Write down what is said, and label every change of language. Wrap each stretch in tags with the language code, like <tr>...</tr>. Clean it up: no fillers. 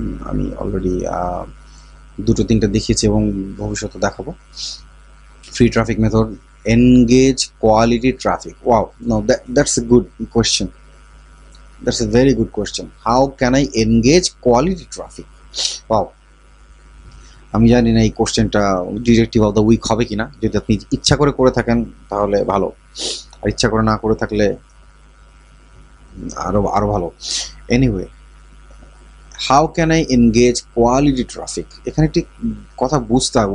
<bn>আমি অলরেডি দুটো তিনটা দেখিয়েছি এবং ভবিষ্যতে দেখাবো।</bn> <en>Free traffic method, engage quality traffic. Wow, no, that's a good question. That's a very good question. How can I engage quality traffic?</en> <bn>Wow, আমি জানি না এই কোশ্চেনটা</bn> <en>directive of the week</en> <bn>হবে কিনা। যদি আপনি ইচ্ছা করে থাকেন তাহলে ভালো, আর ইচ্ছা করে না করে থাকলে আরো ভালো।</bn> <en>anyway, how can I engage quality traffic,</en> <bn>এখানে একটি কথা বুঝতে হবে।</bn>